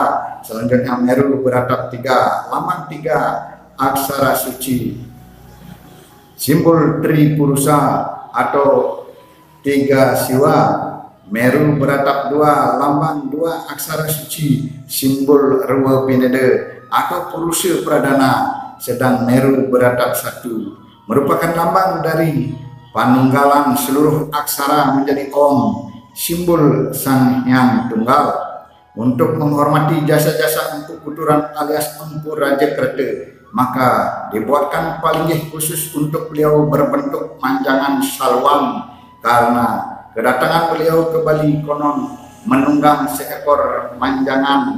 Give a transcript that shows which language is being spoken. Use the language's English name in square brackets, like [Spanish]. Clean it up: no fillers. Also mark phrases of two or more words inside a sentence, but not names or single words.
[Indonesian] Selanjutnya Meru beratap 3 lambang 3 aksara suci, simbol Tripurusa atau 3 Siwa. Meru beratap 2 lambang 2 aksara suci, simbol Rwa Pinede atau Purusha Pradana. Sedang Meru beratap 1 merupakan lambang dari panunggalan seluruh aksara menjadi Om, simbol Sang Hyang Tunggal. Untuk menghormati jasa-jasa Empu Kuturan alias Empu Raja Kreta, maka dibuatkan palinggih khusus untuk beliau berbentuk manjangan salwang, karena kedatangan beliau ke Bali konon menunggang seekor manjangan.